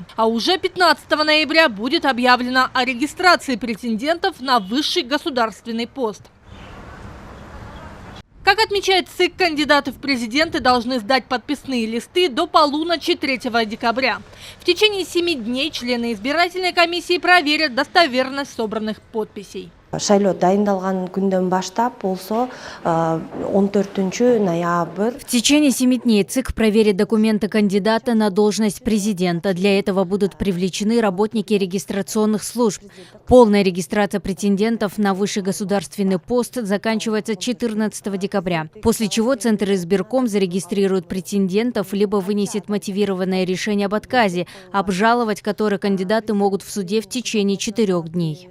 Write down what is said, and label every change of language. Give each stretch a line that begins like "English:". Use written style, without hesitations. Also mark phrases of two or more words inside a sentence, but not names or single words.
Russian: А уже 15 ноября будет объявлено о регистрации претендентов на высший государственный пост. Как отмечает ЦИК, кандидаты в президенты должны сдать подписные листы до полуночи 3 декабря. В течение 7 дней члены избирательной комиссии проверят достоверность собранных подписей.
Kyrgyz: Шайлоо дайындалган күндөн баштап болсо 14 ноябрь.
Russian: В течение 7 дней ЦИК проверит документы кандидата на должность президента. Для этого будут привлечены работники регистрационных служб. Полная регистрация претендентов на высший государственный пост заканчивается 14 декабря, после чего Центр избирком зарегистрирует претендентов либо вынесет мотивированное решение об отказе, обжаловать которое кандидаты могут в суде в течение 4 дней.